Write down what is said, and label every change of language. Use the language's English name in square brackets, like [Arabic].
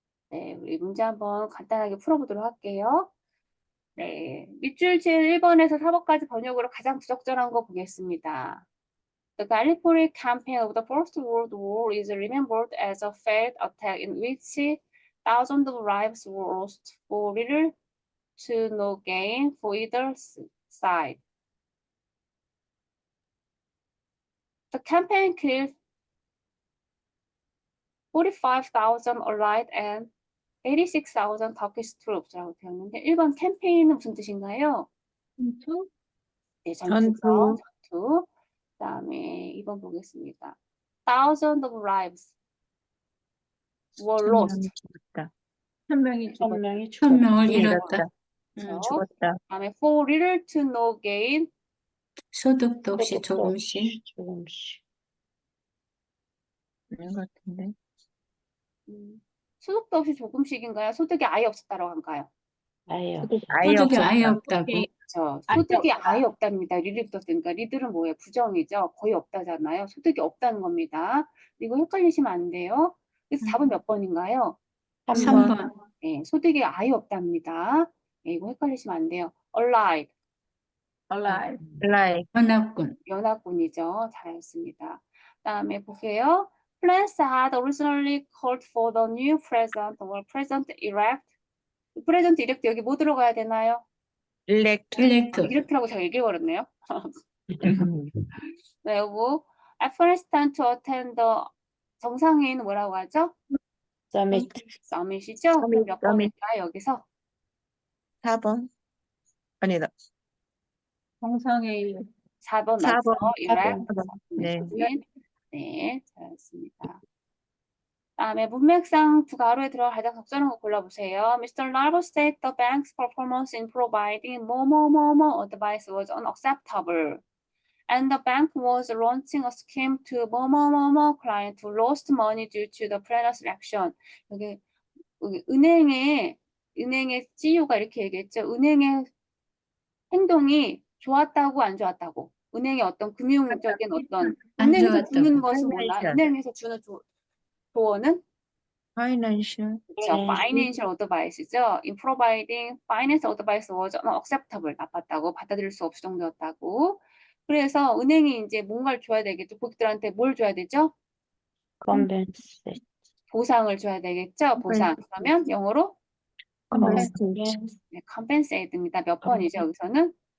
[Korean] 네, 우리 문제 한번 간단하게 풀어보도록 할게요. 네, 밑줄 제1번에서 4번까지 번역으로 가장 부적절한 거 보겠습니다. [English] The Gallipoli campaign of the First World War is remembered as a failed attack in which thousands of lives were lost for little to no gain for either side. The campaign killed 45,000 Allied and 86,000 Turkish troops라고 [Korean] 되었는데 1번 캠페인은 무슨 뜻인가요? 전투? 네, 전투죠. 전투. 전투. 그다음에 2번 보겠습니다. [English] Thousands of lives were lost. [Korean] 한 명이 죽었다. 한 명을 잃었다. 그렇죠. 죽었다. 그다음에 [English] for little to no gain. [Korean] 소득도 없이 조금씩, 있는 것 같은데. 소득도 없이 조금씩인가요? 소득이 아예 없었다고 한가요? 아예 소득이 아예 없었다. 없다고. 그렇죠. 아예 소득이 없다. 아예 없답니다. 리를 붙었으니까 리들은 뭐예요? 부정이죠. 거의 없다잖아요. 소득이 없다는 겁니다. 이거 헷갈리시면 안 돼요. 그래서 답은 몇 번인가요? 3번, 네, 소득이 아예 없답니다. 네, 이거 헷갈리시면 안 돼요. [English] Allied, Alive. 라이 [Korean] 연합군, 연합군이죠. 잘했습니다. 다음에 보세요. [English] France had originally called for the new president or president-elect. president-elect [Korean] 여기 뭐 들어가야 되나요? [English] 일렉트. 일렉트, [Korean] elect라고 제가 얘기해버렸네요. 네, 요거 [English] Afghanistan to attend the [Korean] 정상회의는 뭐라고 하죠? [English] summit이죠? [Korean] 그럼 몇 번일까요, 여기서? 4번. 아니다. 정상회의. 4번 4번. 맞죠? [English] elect. [Korean] 네. 네, 잘했습니다. 다음에 문맥상 두 가로에 들어가 가장 적절한 거 골라보세요. [English] Mr. Larbo said the bank's performance in providing more advice was unacceptable. And the bank was launching a scheme to more clients who lost money due to the previous action. [Korean] 여기 은행의 CEO가 이렇게 얘기했죠. 은행의 행동이 좋았다고 안 좋았다고. 은행의 어떤 금융적인 어떤 안 은행에서 좋았다고. 주는 것은 뭐나 [English] Financial. [Korean] 은행에서 주는 조언은 [English] 파이낸셜. [Korean] 그렇죠. [English] Financial advice죠. In providing financial advice was unacceptable. [Korean] 나빴다고 받아들일 수 없을 정도였다고. 그래서 은행이 이제 뭔가를 줘야 되겠죠. 고객들한테 뭘 줘야 되죠? 보상을 줘야 되겠죠. 보상. 그러면 영어로 네, compensate입니다. 몇 번이죠? 여기서는